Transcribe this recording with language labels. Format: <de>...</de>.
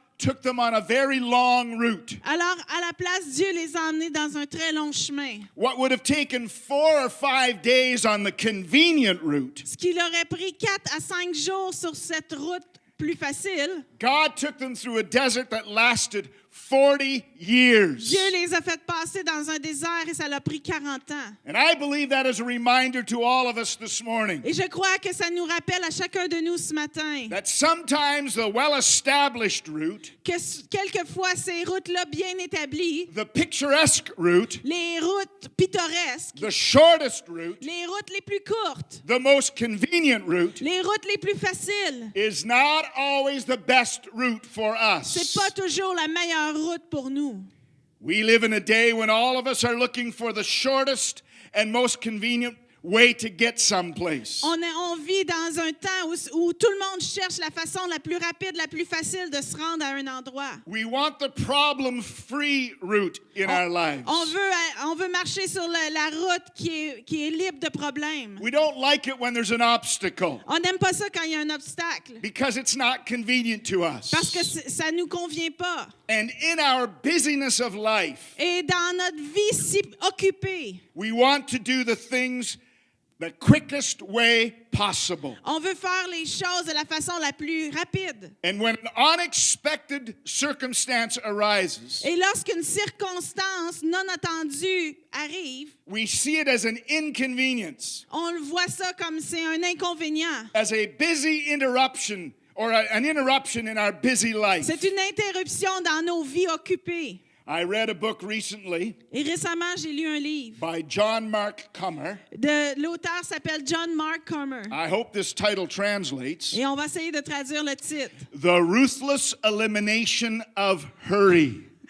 <en>took them on a very long route.</en> <fr>Alors, à la place, Dieu les a emmenés dans un très long chemin.</fr> <en>What would have taken 4 or 5 days on the convenient route,</en> <fr>Ce qui leur aurait pris 4 à 5 jours sur cette route plus facile,</fr> <en>God took them through a desert that lasted 40 years.</en> <fr>Dieu les a fait passer dans un désert et ça leur a pris 40 ans.</fr> <en>And I believe that is a reminder to all of us this morning</en> <fr>Et je crois que ça nous rappelle à chacun de nous ce matin</fr> <en>that sometimes the well-established route,</en> <fr>que quelquefois ces routes-là bien établies,</fr> <en>the picturesque route,</en> <fr>les routes pittoresques,</fr> <en>the shortest route,</en> <fr>les routes les plus courtes,</fr> <en>the most convenient route,</en> <fr>les routes les plus faciles,</fr> <en>is not always the best route for</en> <fr>c'est</fr> <en>us.</en> <fr>pas toujours la meilleure route pour nous.</fr> <en>We live in a day when all of us are looking for the shortest and most convenient way to get someplace.</en> <fr>On vit dans un temps où tout le monde cherche la façon la plus rapide, la plus facile de se rendre à un endroit.</fr> <en>We want the problem-free route in our lives.</en> <fr>On veut marcher sur la route qui est libre de problèmes.</fr> <en>We don't like it when there's an obstacle</en> <fr>On n'aime pas ça quand il y a un obstacle</fr> <en>because it's not convenient to us.</en> <fr>parce que ça nous convient pas.</fr> <en>And in our busyness of life,</en> <fr>Et dans notre vie si occupée,</fr> <en>we want to do the things the quickest way possible.</en> <fr>on veut faire les choses de la façon la plus rapide.</fr> <en>And when an unexpected circumstance arises,</en> <fr>Et lorsqu'une circonstance non attendue arrive,</fr> <en>we see it as an inconvenience,</en> <fr>on le voit ça comme c'est un inconvénient.</fr> <en>as a busy interruption or an interruption in our busy life.</en> <fr>C'est une interruption dans nos vies occupées.</fr> <en>I read a book recently</en> <fr>Et récemment, j'ai lu un livre.</fr> <en>by John Mark Comer.</en> <fr>L'auteur s'appelle John Mark Comer.</fr> <en>I hope this title translates.</en> <fr>Et on va essayer de traduire le titre.</fr> <en>The Ruthless Elimination of Hurry.</en>